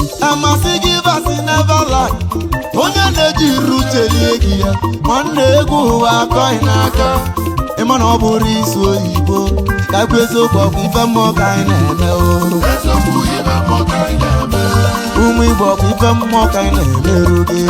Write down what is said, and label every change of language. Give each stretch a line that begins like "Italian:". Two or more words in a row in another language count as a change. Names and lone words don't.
Igbo: Amasị gị
English: verse never lie.
Igbo: Onye na-eji iru chelie gị ya, nwanne egwu ụwa akọghị n'aka. Ị ma na ọ bụrụ isu oyibo, ka ekwu eziokwu, ọ bụ ife mmụọ ka anyị na-eme o. Eziokwu, ife mmụọ ka anyị na-eme. Ụmụ Igbo, ọ bụ ife mmụọ ka anyị na-emerụ gị.